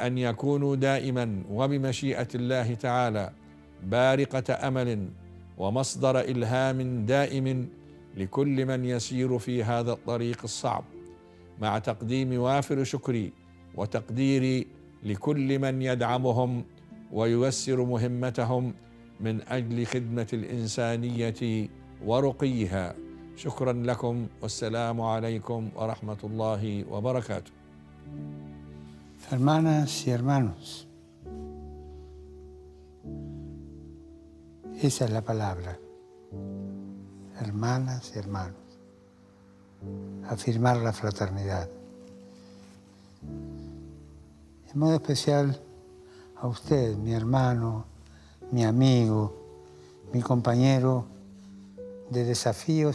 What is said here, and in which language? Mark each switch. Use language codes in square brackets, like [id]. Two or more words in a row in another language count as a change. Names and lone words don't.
[ar] أن يكونوا دائما وبمشيئة الله تعالى بارقة أمل ومصدر إلهام دائم لكل من يسير في هذا الطريق الصعب، مع تقديم وافر شكري وتقديري لكل من يدعمهم وييسر مهمتهم من أجل خدمة الإنسانية ورقيها. شكرا لكم والسلام عليكم ورحمة الله وبركاته. [es] Hermanas y hermanos, esa es la palabra, hermanas y hermanos, afirmar la fraternidad. En modo especial a usted, mi hermano, mi amigo, mi compañero de desafíos